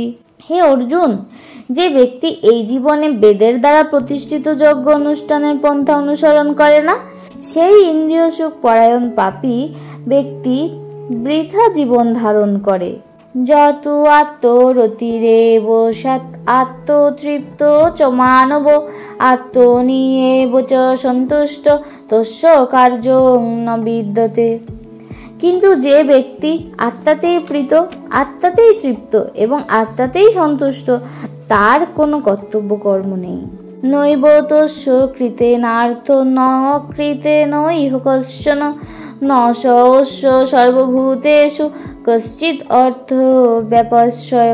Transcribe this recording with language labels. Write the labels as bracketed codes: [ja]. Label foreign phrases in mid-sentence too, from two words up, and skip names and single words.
[bn] হে অর্জুন, যে ব্যক্তি এই জীবনে বেদের দ্বারা প্রতিষ্ঠিত যজ্ঞ অনুষ্ঠানের পন্থা অনুসরণ করে না, সেই ইন্দ্রিয় সুখ পরায়ণ পাপী ব্যক্তি বৃথা জীবন ধারণ করে। [sa] যত আত্মরতিরেব সৎ আত্মতৃপ্ত চ মানব আত্মনিয়েব চ সন্তুষ্ট তস্য কার্যং ন বিদ্যতে। [bn] কিন্তু যে ব্যক্তি আত্মাতেই প্রীত, আত্মাতেই তৃপ্ত এবং আত্মাতেই সন্তুষ্ট, তার কোনো কর্তব্য কর্ম নেই। [sa] নৈব তস্য কৃতেনার্থ ন কৃতেন ইহ কশ্চন ন সহস্য সর্বভূতেষু কশ্চিৎ অর্থ ব্যাপস্যয়।